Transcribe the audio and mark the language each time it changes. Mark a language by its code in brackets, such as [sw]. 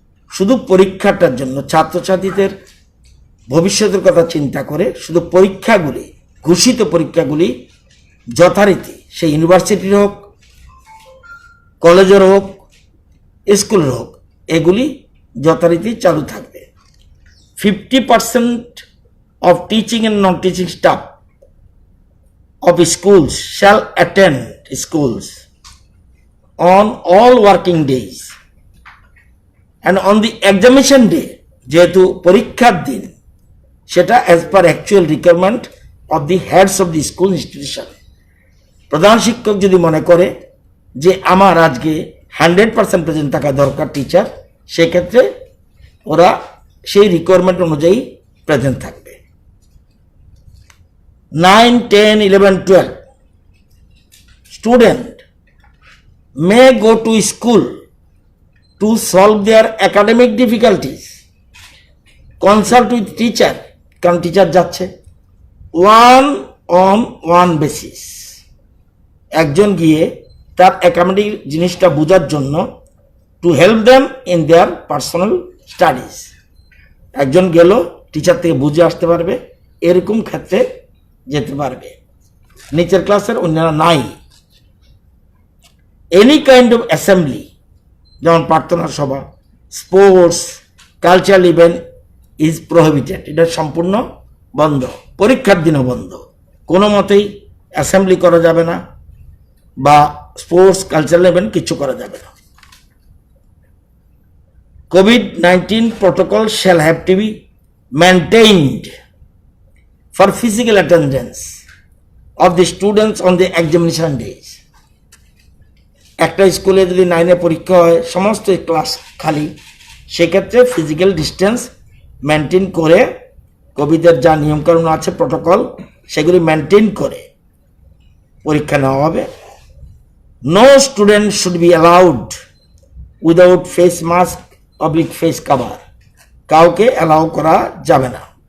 [bn] শুধু পরীক্ষাটার জন্য ছাত্রছাত্রীদের ভবিষ্যতের কথা চিন্তা করে শুধু পরীক্ষাগুলি, ঘোষিত পরীক্ষাগুলি যথারীতি সেই ইউনিভার্সিটির হোক, কলেজের হোক, স্কুলের হোক, এগুলি যথারীতি চালু থাকবে। [en] 50% of teaching and non-teaching staff of schools shall attend schools on all working days and on the examination day, [bn] যেহেতু পরীক্ষার দিন, সেটা [en] as per actual requirement of the heads of the school institution। [bn] প্রধান শিক্ষক যদি মনে করে যে আমার আজকে 100% প্রেজেন্ট থাকা দরকার টিচার, সেক্ষেত্রে ওরা সেই রিকোয়ারমেন্ট অনুযায়ী প্রেজেন্ট থাকবে। [en] 9, 10, 11, 12 student may go to school to solve their academic difficulties, consult with teacher, [bn] কারণ টিচার যাচ্ছে, [en] 1-on-1 basis। [bn] একজন গিয়ে তার একাডেমিক জিনিসটা বোঝার জন্য [en] To help them in their personal studies. [bn] একজন গেল, টিচার থেকে বুঝে আসতে পারবে, এরকম ক্ষেত্রে যেতে পারবে। নিচের ক্লাসের অন্যান্য নাই। [en] any kind of assembly, [bn] যেমন প্রার্থনা সভা, [en] sports, cultural event is prohibited, [bn] এটা সম্পূর্ণ বন্ধ। পরীক্ষার দিনও বন্ধ, কোনো মতেই অ্যাসেম্বলি করা যাবে না বা স্পোর্টস, কালচারাল ইভেন্ট কিছু করা যাবে না। [en] COVID-19 protocol shall have to be maintained for physical attendance of the students on the examination days। [bn] একটা স্কুলে যদি 9 পরীক্ষা হয়, সমস্ত ক্লাস খালি, সেক্ষেত্রে ফিজিক্যাল ডিস্টেন্স মেনটেন করে কোভিডের যা নিয়মকানুন আছে, প্রোটোকল, সেগুলি মেনটেন করে পরীক্ষা নেওয়া হবে। [en] no student should be allowed without face mask oblique face cover, [bn] কাউকে অ্যালাউ করা যাবে না।